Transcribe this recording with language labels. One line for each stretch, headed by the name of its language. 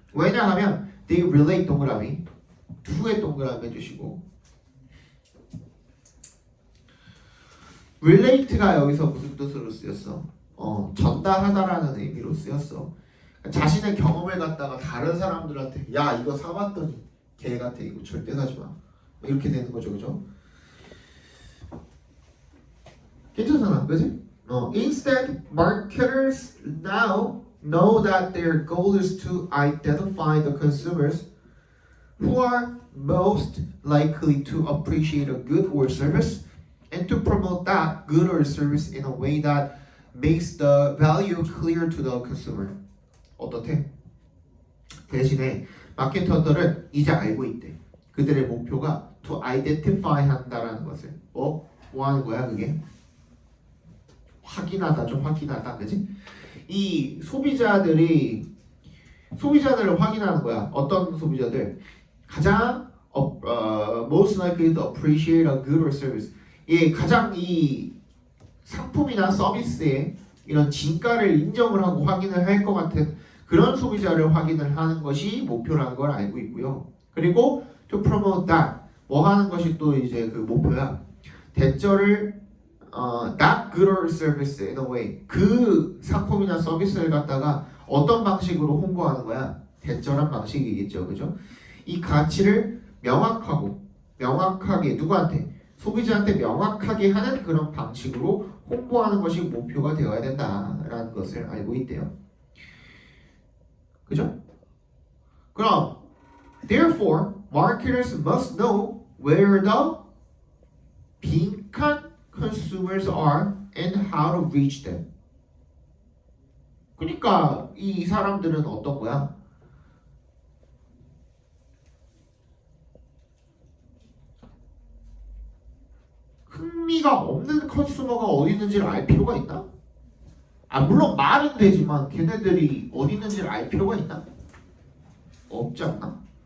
Korean: 왜냐하면 they relate 동그라미, to에 동그라미 해주시고 relate가 여기서 무슨 뜻으로 쓰였어? 전달하다라는 의미로 쓰였어. 자신의 경험을 갖다가 다른 사람들한테 야 이거 사봤더니 개 같아 이거 절대 사지 마 이렇게 되는 거죠, 그죠? 괜찮잖아, 그지?
English: Instead, marketers now know that their goal is to identify the consumers who are most likely to appreciate a good or service and to promote that good or service in a way that makes the value clear to the consumer.
Korean: 어떻대? 대신에 마케터들은 이제 알고 있대. 그들의 목표가
English: to identify
Korean: 한다라는 것을 뭐 하는 거야 그게? 확인하다죠. 확인하다. 그치? 이 소비자들을 확인하는 거야. 어떤 소비자들? 가장
English: most likely to appreciate a good or service.
Korean: 가장 이 상품이나 서비스의 이런 진가를 인정을 하고 확인을 할 것 같은 그런 소비자를 확인을 하는 것이 목표라는 걸 알고 있고요. 그리고
English: to promote that
Korean: 뭐 하는 것이 또 이제 그 목표야. 대절을
English: that good or service in a way
Korean: 그 상품이나 서비스를 갖다가 어떤 방식으로 홍보하는 거야? 대절한 방식이겠죠, 그죠? 이 가치를 명확하게 누구한테? 소비자한테 명확하게 하는 그런 방식으로 홍보하는 것이 목표가 되어야 된다라는 것을 알고 있대요. 그죠?
English: 그럼 therefore marketers must know where the 빈칸 consumers are and how to reach them.
Korean: 그러니까 이 사람들은 어떤 거야? 흥미가 없는 컨슈머가 어디 있는지를 알 필요가 있나? 물론 말은 되지만 걔네들이 어디 있는지를 알 필요가 있나? 없지 않나?